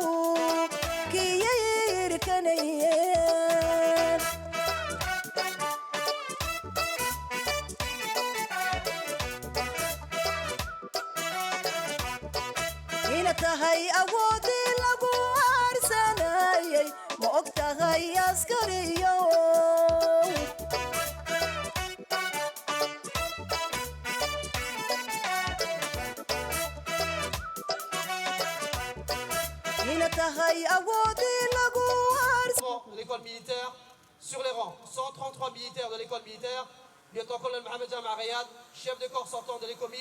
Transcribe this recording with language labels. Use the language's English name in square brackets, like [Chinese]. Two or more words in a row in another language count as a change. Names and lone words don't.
[Somali] kiyayirkanayeen ina tahay awoodii lagu aarsanayay ma og tahay askariyo ina tahay awoodii lagu [French] de l'école militaire sur les rangs. 133 militaires de l'école militaire. Lieutenant-colonel Mohamed Jama Rayad, chef de corps sortant de l'écomil.